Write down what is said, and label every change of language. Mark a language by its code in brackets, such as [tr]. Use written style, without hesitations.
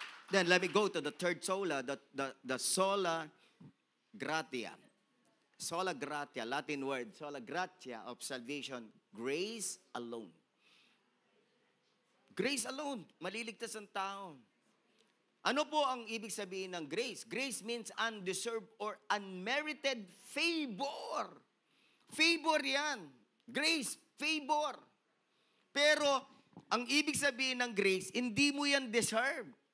[en] Then let me go to the third sola, the sola gratia. Sola gratia, Latin word, sola gratia of salvation, grace alone. Grace alone, [tl] maliligtas ang tao. Ano po ang ibig sabihin ng grace? [en] Grace means undeserved or unmerited favor. Favor yan. Grace, favor. [tl] Pero, ang ibig sabihin ng grace, hindi mo yan deserve.